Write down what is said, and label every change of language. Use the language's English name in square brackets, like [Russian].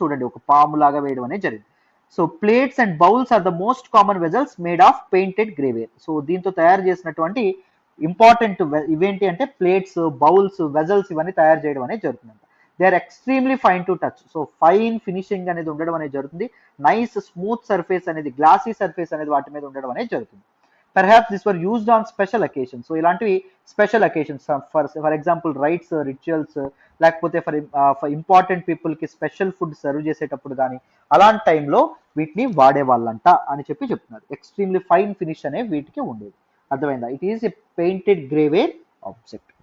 [Telugu] చూడండి, ఒక పాము లాగా వేయడం అనేది జరిగింది. [English] So plates and bowls are the most common vessels made of painted grey ware. [Telugu] So దీంతో తయారు చేసినటువంటి ఇంపార్టెంట్ ఇవేంటి అంటే ప్లేట్స్, బౌల్స్, వెజల్స్ ఇవన్నీ తయారు చేయడం అనేది జరుగుతుంది. [English] They are extremely fine to touch. [Telugu] So fine finishing అనేది ఉండడం అనేది జరుగుతుంది. నైస్ స్మూత్ సర్ఫేస్ అనేది, గ్లాసీ సర్ఫేస్ అనేది వాటి మీద ఉండడం అనేది జరుగుతుంది. [English] Perhaps this were used on special occasions. [Telugu] So ఇలాంటివి special occasions, for example rights, rituals, లేకపోతే ఫర్ ఇంపార్టెంట్ పీపుల్ కి స్పెషల్ ఫుడ్ సర్వ్ చేసేటప్పుడు కానీ అలాంటి టైంలో వీటిని వాడేవాళ్ళంట అని చెప్పి చెప్తున్నారు. ఎక్స్ట్రీమ్లీ ఫైన్ ఫినిష్ అనేవి వీటికి ఉండేది. అర్థమైందా? [English] It is a painted grey ware object.